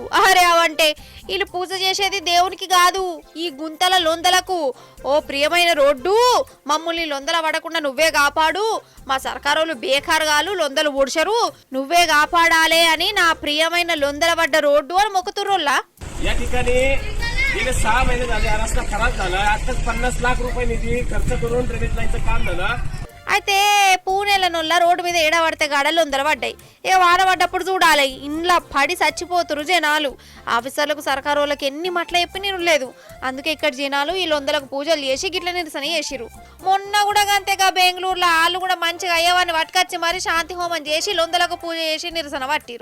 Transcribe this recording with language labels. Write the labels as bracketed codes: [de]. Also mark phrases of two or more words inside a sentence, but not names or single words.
[te] అరే అవంటే వీళ్ళు పూజ చేసేది దేవునికి కాదు, ఈ గుంతల లొందలకు. ఓ ప్రియమైన రోడ్డు, మమ్మల్ని లొందల పడకుండా నువ్వే కాపాడు. మా సర్కారోళ్ళు బేకారుగాలు లొందలు ఊడ్చరు, నువ్వే కాపాడాలే అని నా ప్రియమైన లొందల పడ్డ రోడ్డు అని మొక్కుతుర్రోల్లా. [mr] या ठिकाणी गेले 6 महिने झाले हा रस्ता खराब झाला. आताच 50 लाख रुपये निधी खर्च करून ड्रेनेज लाईनचं काम झालं. [te] అయితే పూణేలనొల్ల రోడ్డు మీద ఏడబడితే గడలు వందలు పడ్డాయి. ఏ వాన పడ్డప్పుడు చూడాలి, ఇంట్లో పడి చచ్చిపోతురు జనాలు. ఆఫీసర్లకు సర్కారు వాళ్ళకి ఎన్ని మట్ల చెప్పి నేను లేదు. అందుకే ఇక్కడ జనాలు ఈ లొందలకు పూజలు చేసి గిట్ల నిరసన చేసిరు. మొన్న కూడా అంతేగా బెంగళూరులో వాళ్ళు కూడా మంచిగా అయ్యవాన్ని పట్టుకొచ్చి మరి శాంతి హోమం చేసి లొందలకు పూజ చేసి నిరసన పట్టిరు.